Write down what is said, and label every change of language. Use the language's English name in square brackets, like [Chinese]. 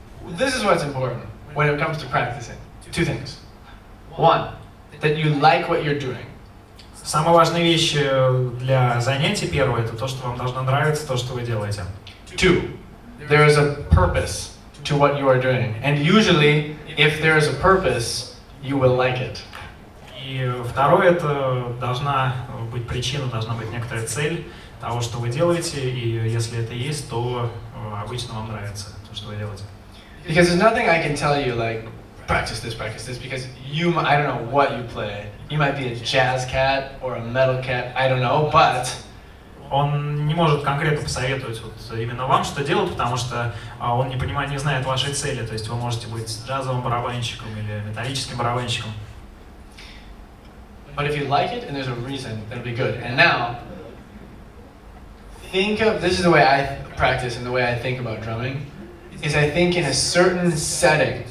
[English] This is what's important when it comes to practicing. Two things. One, that you like what you're doing. [Russian] Самая важная вещь для занятий, первое, это то, что вам должно нравиться, то, что вы делаете. [English] Two, there is a purpose to what you are doing. And usually, if there is a purpose, you will like it. [Russian] И второе, это должна быть причина, должна быть некоторая цель того, что вы делаете, и если это есть, то обычно вам нравится то, что вы делаете. [English] Because there's nothing I can tell you like, practice this, because I don't know what you play. You might be a jazz cat or a metal cat, I don't know, but [Russian] Он не может конкретно посоветовать вот именно вам, что делать, потому что он не знает вашей цели. То есть вы можете быть джазовым барабанщиком или металлическим барабанщиком. [English] But if you like it and there's a reason, it'll be good. And now, this is the way I practice and the way I think about drumming, is I think in a certain setting.